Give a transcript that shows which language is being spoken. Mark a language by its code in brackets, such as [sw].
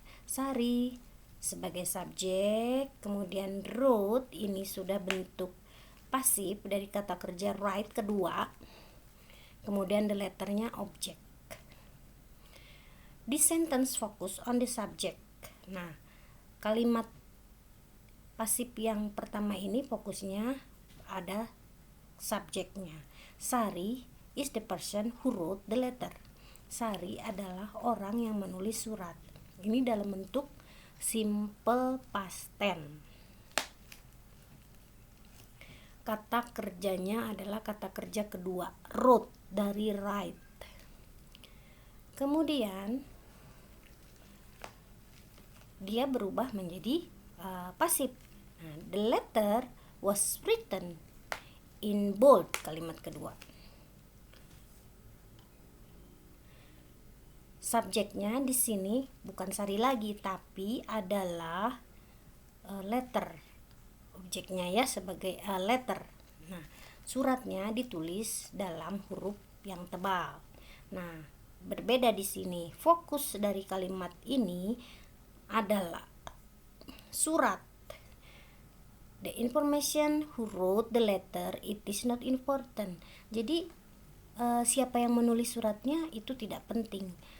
[id] Sari sebagai subjek, kemudian wrote ini sudah bentuk pasif dari kata kerja write kedua, kemudian the letternya objek. [en] This sentence focus on the subject. [id] Nah, kalimat pasif yang pertama ini fokusnya ada subjeknya. [en] Sari is the person who wrote the letter. [id] Sari adalah orang yang menulis surat. Ini dalam bentuk simple past tense. Kata kerjanya adalah kata kerja kedua, wrote dari write. Kemudian dia berubah menjadi pasif. [en] Nah, the letter was written in bold, [id] kalimat kedua. Subjeknya di sini bukan Sari lagi, tapi adalah letter. Objeknya ya sebagai letter. Nah, suratnya ditulis dalam huruf yang tebal. Nah, berbeda di sini. Fokus dari kalimat ini adalah surat. [en] The information who wrote the letter, it is not important. [id] Jadi siapa yang menulis suratnya itu tidak penting.